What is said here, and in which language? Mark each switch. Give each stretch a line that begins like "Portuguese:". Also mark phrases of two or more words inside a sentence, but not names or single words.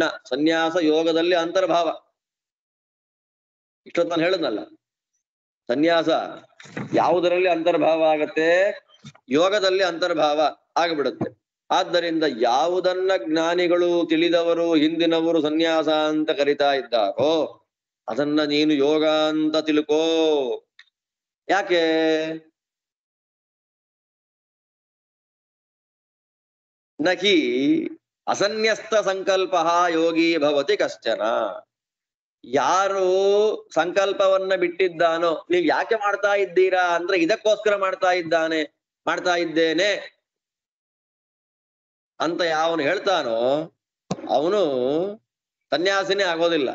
Kannada: ಸನ್ಯಾಸ ಯೋಗದಲ್ಲಿ ಅಂತರ್ಭಾವ, ಇಷ್ಟೊತ್ತು ನಾನು ಹೇಳದ್ನಲ್ಲ, ಸನ್ಯಾಸ ಯಾವುದರಲ್ಲಿ ಅಂತರ್ಭಾವ ಆಗತ್ತೆ? ಯೋಗದಲ್ಲಿ ಅಂತರ್ಭಾವ ಆಗ್ಬಿಡುತ್ತೆ. ಆದ್ದರಿಂದ ಯಾವುದನ್ನ ಜ್ಞಾನಿಗಳು ತಿಳಿದವರು ಹಿಂದಿನವರು ಸನ್ಯಾಸ ಅಂತ ಕರಿತಾ ಇದ್ದಾರೋ ಅದನ್ನ ನೀನು ಯೋಗ ಅಂತ ತಿಳ್ಕೋ. ಯಾಕೆ?
Sanskrit: ನಹಿ ಅಸನ್ಯಸ್ತ ಸಂಕಲ್ಪ ಯೋಗಿ ಭವತಿ ಕಶ್ಚನ.
Kannada: ಯಾರು ಸಂಕಲ್ಪವನ್ನ ಬಿಟ್ಟಿದ್ದಾನೋ, ನೀವ್ ಯಾಕೆ ಮಾಡ್ತಾ ಇದ್ದೀರಾ ಅಂದ್ರೆ ಇದಕ್ಕೋಸ್ಕರ ಮಾಡ್ತಾ ಇದ್ದೇನೆ ಅಂತ ಯಾವನು ಹೇಳ್ತಾನೋ ಅವನು ಸನ್ಯಾಸಿನೇ ಆಗೋದಿಲ್ಲ.